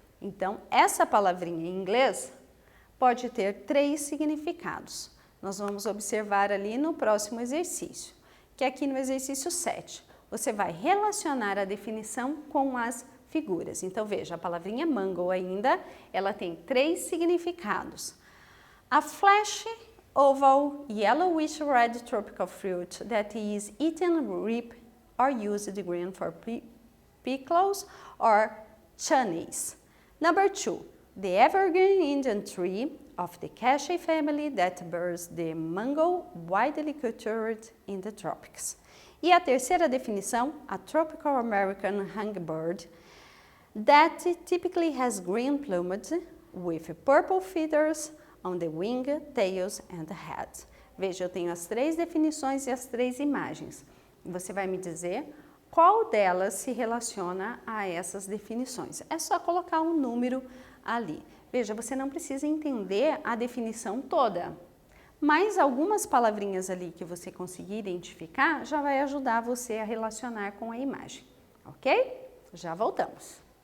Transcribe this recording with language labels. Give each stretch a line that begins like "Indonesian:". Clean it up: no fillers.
Portuguese: Então, essa palavrinha em inglês pode ter 3 significados. Nós vamos observar ali no próximo exercício, que é aqui no exercício 7. Você vai relacionar a definição com as figuras. Então, veja, a palavrinha mango ainda, ela tem 3 significados.
English: A flesh, oval, yellowish red tropical fruit that is eaten raw or used green for pickles or chutneys. Number 2, the evergreen Indian tree of the Cassia family that bears the mango widely cultured in the tropics.
Portuguese: E a terceira definição,
English: a tropical American hummingbird that typically has green plumage with purple feathers on the wing, tails and head.
Portuguese: Veja, eu tenho as 3 definições e as 3 imagens. Você vai me dizer qual delas se relaciona a essas definições. É só colocar um número ali. Veja, você não precisa entender a definição toda, mas algumas palavrinhas ali que você conseguir identificar já vai ajudar você a relacionar com a imagem, ok? Já voltamos.